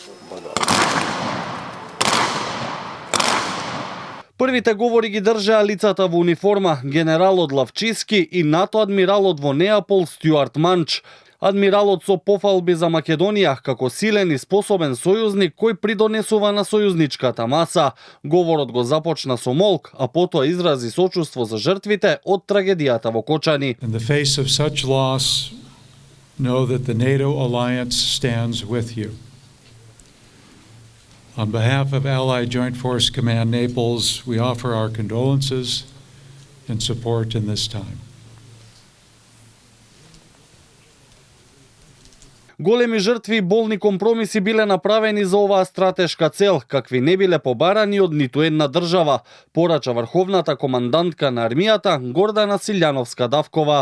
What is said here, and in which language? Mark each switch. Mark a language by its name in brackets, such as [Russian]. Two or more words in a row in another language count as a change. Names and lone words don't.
[Macedonian] Првите говори ги држаа лицата во униформа, генералот Лавчиски и НАТО адмиралот во Неапол Стюарт Манч. Адмиралот со пофалби за Македонија како силен и способен сојузник кој придонесува на сојузничката маса. Говорот го започна со молк, а потоа изрази сочувство за жртвите од трагедијата во Кочани. [English] In the face of such loss, know that the NATO alliance stands with you. On behalf of Allied Joint Force Command Naples, we offer our condolences and support in this time. [Macedonian] Големи жртви и болни компромиси биле направени за оваа стратешка цел, какви не биле побарани од ниту една држава, порача врховната командантка на армијата Гордана Силјановска-Давкова.